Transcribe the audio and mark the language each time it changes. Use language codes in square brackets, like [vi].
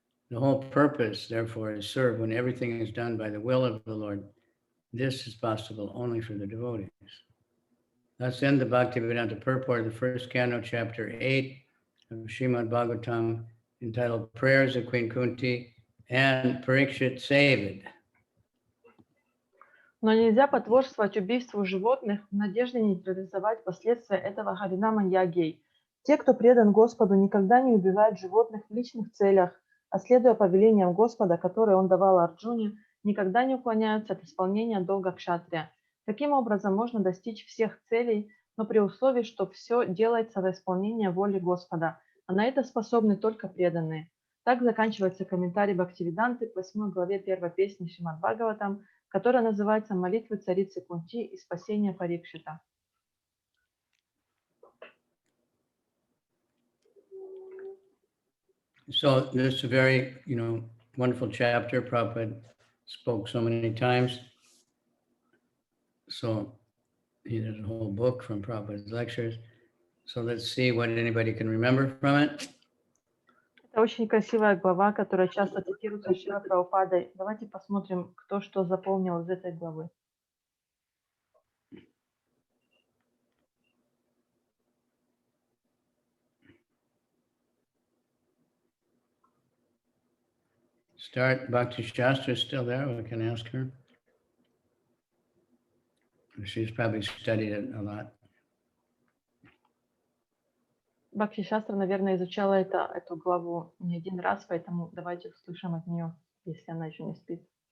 [en] The whole purpose, therefore, is served when everything is done by the will of the Lord. This is possible only for the devotees. Thus end the Bhaktivedanta purport of the first canto, chapter 8 of Srimad Bhagavatam, entitled Prayers of Queen Kunti and Parikshit Saved. [ru] Но нельзя потворствовать убийству животных в надежде нейтрализовать последствия этого Харинама Ягьей. Те, кто предан Господу, никогда не убивают животных в личных целях, а следуя повелениям Господа, которые он давал Арджуне, никогда не уклоняются от исполнения долга кшатрия. Таким образом, можно достичь всех целей, но при условии, что все делается во исполнение воли Господа, а на это способны только преданные. Так заканчивается комментарий Бхактивиданты к 8 главе 1 песни Шримад Бхагаватам, которая называется «Молитвы царицы Кунти и спасение Парикшита». [en] So this is a very, wonderful chapter. Prabhupada spoke so many times. So he did a whole book from Prabhupada's lectures. So let's see what anybody can remember from it. [ru] Это очень красивая глава, которая часто цитируется Шрила Прабхупадой. Давайте посмотрим, кто что запомнил из этой главы. [en] Start. Bhakti Shastra is still there. We can ask her. She's probably studied it a lot. [ru] Бхакти Шастра, наверное, изучала эту главу не один раз, поэтому давайте услышим от нее, если она еще не спит.